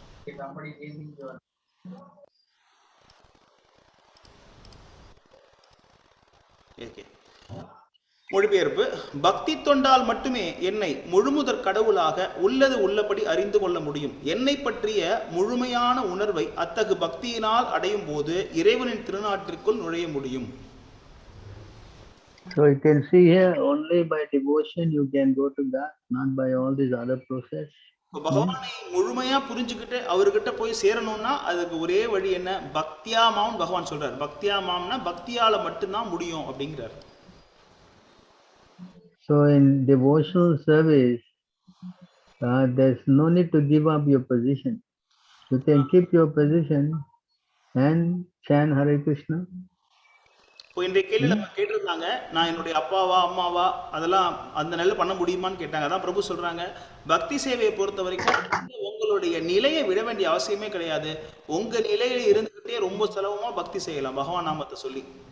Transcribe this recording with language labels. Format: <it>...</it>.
<en>If somebody is using your மொழிபெயர்ப்பு.</en> <ta>பக்தி தொண்டால் மட்டுமே என்னை முழுமுதற் கடவுளாக உள்ளது உள்ளபடி அறிந்து கொள்ள முடியும். என்னை பற்றிய முழுமையான உணர்வை அத்தகு பக்தியினால் அடையும் போது இறைவனின் திருநாட்டிற்குள் நுழைய முடியும்.</ta> <en>So you can see here, only by devotion you can go to God, not by all these other process.</en> <ta>பகவானை முழுமையா புரிஞ்சுக்கிட்டு அவர்கிட்ட போய் சேரணும்னா அதுக்கு ஒரே வழி என்ன? பக்தியாமாம். பகவான் சொல்றாரு, பக்தியாமாம்னா பக்தியால மட்டும்தான் முடியும் அப்படிங்கிறார்.</ta> <en>So in devotional service, there's no need to give up your position. You can keep your position and chant Hare Krishna.</en> <ta>இப்போ இன்றைய கேள்வியில் நம்ம கேட்டிருந்தாங்க, நான் என்னுடைய அப்பாவா அம்மாவா அதெல்லாம் அந்த நிலை பண்ண முடியுமான்னு கேட்டாங்க. அதான் பிரபு சொல்றாங்க, பக்தி சேவையை பொறுத்த வரைக்கும் உங்களுடைய நிலையை விட வேண்டிய அவசியமே கிடையாது. உங்க நிலையில இருந்துகிட்டே ரொம்ப செலவமா பக்தி செய்யலாம் பகவான் நாமத்தை சொல்லி.</ta>